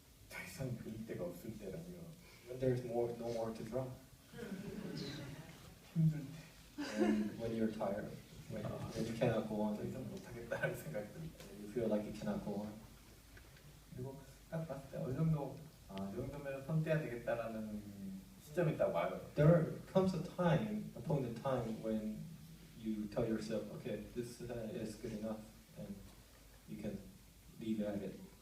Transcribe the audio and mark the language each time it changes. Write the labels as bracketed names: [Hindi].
[Korean] 더 이상 그릴 데가 없을 때라고요. [English] When there's no more to draw. [Korean] 힘들 때. [English] And when you're tired, when you cannot go on, [Korean] 더 이상 못하겠다는 생각이 들 때. [English] you feel like you cannot go on. [Korean] 그리고 딱 봤을 때 어느 정도 이 정도면 손 떼야 되겠다라는 시점이 딱 와요. [English] There comes a point in time when you tell yourself, okay, this is good enough, and you can leave at it.